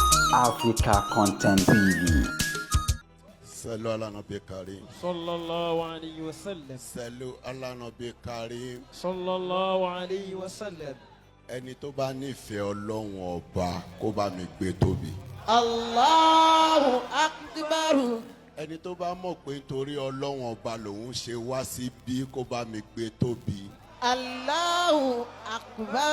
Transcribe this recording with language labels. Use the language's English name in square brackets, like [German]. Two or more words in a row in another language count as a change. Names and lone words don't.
[English] Africa Content TV. [Arabic] صلوا على النبي الكريم. صلى الله عليه وسلم. صلوا على النبي الكريم. صلى الله عليه وسلم. [Yoruba] Ẹni tó bá nífẹ̀ẹ́ Ọlọ́run ọba kó bá mi gbé tóbi. [Arabic] الله أكبر. [Yoruba] Ẹni tó bá mọ̀ pé nítorí Ọlọ́run ọba lòun ṣe wá síbí kó bá mi gbé tóbi. [Arabic] الله أكبر.